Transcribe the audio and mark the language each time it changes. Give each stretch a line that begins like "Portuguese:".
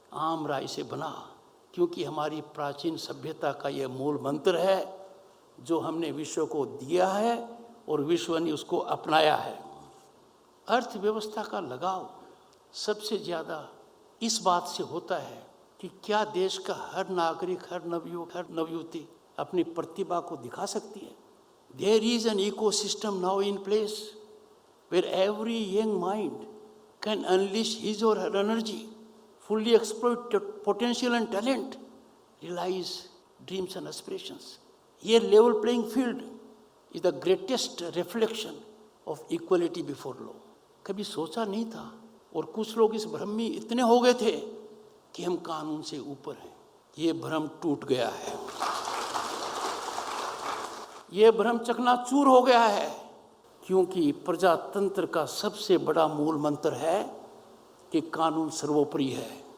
Hindi: आम राय से बना, क्योंकि हमारी प्राचीन सभ्यता का ये मूल मंत्र है जो हमने विश्व को दिया है और विश्व ने उसको अपनाया है। अर्थव्यवस्था का लगाव सबसे ज़्यादा इस बात से होता है कि क्या देश का हर नागरिक, हर नवयुवक, हर नवयुवती अपनी प्रतिभा को दिखा सकती है।
English: There is an ecosystem now in place where every young mind can unleash his or her energy, fully exploit potential and talent, realize dreams and aspirations. Here, level playing field is the greatest reflection of equality before law.
Hindi: कभी सोचा नहीं था, और कुछ लोग इस भ्रम में इतने हो गए थे कि हम कानून से ऊपर हैं। ये भ्रम टूट गया है, ये भ्रम चकनाचूर हो गया है, क्योंकि प्रजातंत्र का सबसे बड़ा मूल मंत्र है कि कानून सर्वोपरि है।